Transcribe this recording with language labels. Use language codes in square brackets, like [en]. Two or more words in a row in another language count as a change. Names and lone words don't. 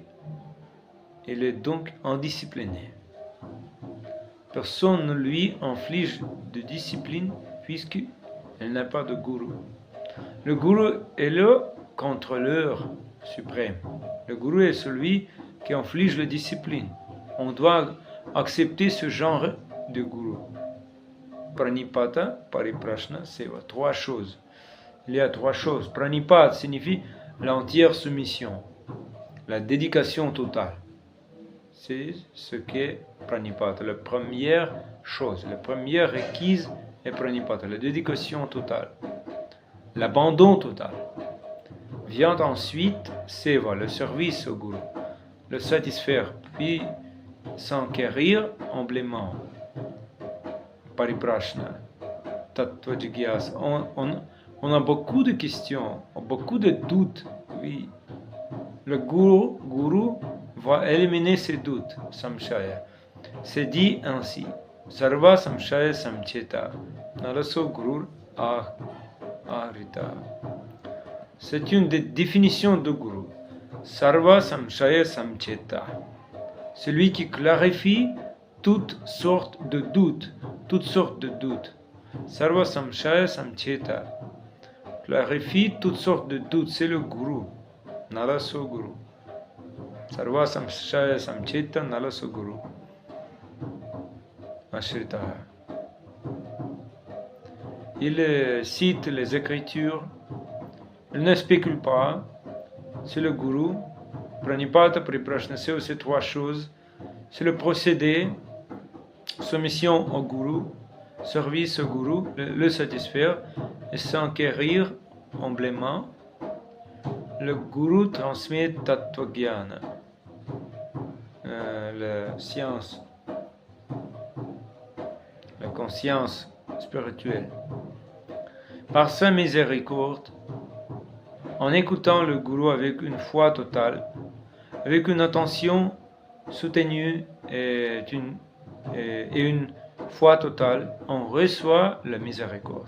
[fr] Il est donc indiscipliné. Personne ne lui inflige de discipline puisqu'il n'a pas de gourou. Le gourou est le contrôleur suprême. Le gourou est celui qui inflige la discipline. On doit accepter ce genre de gourou. [sa] प्रणिपात, परिप्रश्न, सेवा. [fr] Trois choses. Il y a trois choses. Pranipata signifie l'entière soumission, la dédication totale. C'est ce qu'est pranipata. La première chose, la première requise est pranipata, la dédication totale, l'abandon total. Vient ensuite seva, le service au gourou, le satisfaire, puis s'enquérir humblement. [sa] परिप्रश्न, तत्त्व जिज्ञासा. [fr] On a beaucoup de questions, beaucoup de doutes. Oui. Le gourou va éliminer ces doutes, samshaya. C'est dit ainsi. [sa] सर्व संशय संछेत्ता. नालसो गुरुर् आहृतः. [fr] C'est une des définitions de gourou. [sa] सर्व संशय संछेत्ता. [fr] Celui qui clarifie toutes sortes de doutes. Toutes sortes de doutes. [sa] सर्व संशय संछेत्ता. [fr] Clarifie toutes sortes de doutes. C'est le gourou. [sa] नालसो गुरु. सर्व संशय संछेत्ता नालसो गुरु. [fr] Ashrita. Il cite les Écritures. Il ne spécule pas. C'est le gourou. [sa] प्रणिपात, परिप्रश्न, [fr] c'est ces trois choses. C'est le procédé. Soumission au gourou. Service au gourou. Le satisfaire. Et s'enquérir humblement. Le gourou transmet [sa] तत्त्व ज्ञान. [fr] La science. La conscience spirituelle. Par sa miséricorde, en écoutant le gourou avec une foi totale, avec une attention soutenue et une foi totale, on reçoit la miséricorde.